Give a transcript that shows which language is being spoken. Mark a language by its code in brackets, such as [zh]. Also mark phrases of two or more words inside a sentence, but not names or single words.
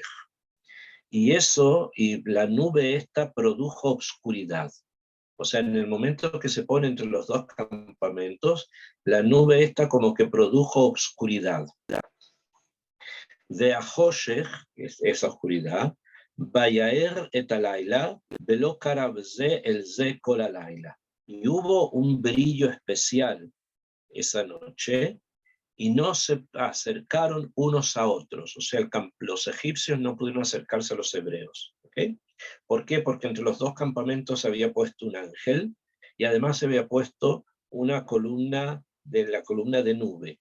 [es] Y eso, y la nube esta produjo obscuridad. O sea, en el momento que se pone entre los dos campamentos, la nube esta como que produjo obscuridad. [he] ויהי החושך, [es] esa oscuridad, [he] ויאר את הלילה ולא קרב זה אל זה כל הלילה. [es] Y hubo un brillo especial esa noche, y no se acercaron unos a otros. O sea, los egipcios no pudieron acercarse a los hebreos. ¿Okay? ¿Por qué? Porque entre los dos campamentos se había puesto un ángel, y además se había puesto una columna de nube.